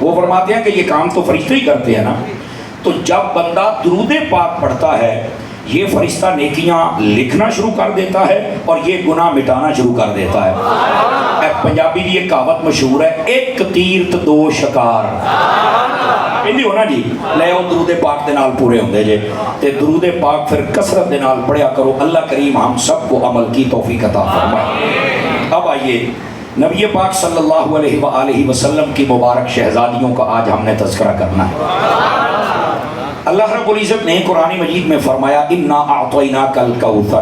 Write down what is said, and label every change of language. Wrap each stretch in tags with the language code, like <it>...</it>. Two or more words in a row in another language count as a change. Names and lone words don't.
<ur>وہ فرماتے ہیں کہ یہ کام تو فرشتے ہی کرتے ہیں نا. تو جب بندہ درود پاک پڑھتا ہے، یہ فرشتہ نیکیاں لکھنا شروع کر دیتا ہے اور یہ گناہ مٹانا شروع کر دیتا ہے. پنجابی کی یہ کہاوت مشہور ہے،</ur> <pa>ایک تیر تے 2 شکار. پہلی ہونا جی لے او درود پاک دے نال پورے ہوندے جے. تے درود پاک پھر کثرت دے نال پڑھیا کرو.</pa> <ur>اللہ کریم ہم سب کو عمل کی توفیق عطا فرمائے. اب آئیے نبی پاک</ur> <ar>صلی اللہ علیہ وآلہ وسلم</ar> <ur>کی مبارک شہزادیوں کا آج ہم نے تذکرہ کرنا ہے. اللہ رب العزت نے قرآن مجید میں فرمایا</ur> <ar>انا اعطیناک الکوثر.</ar>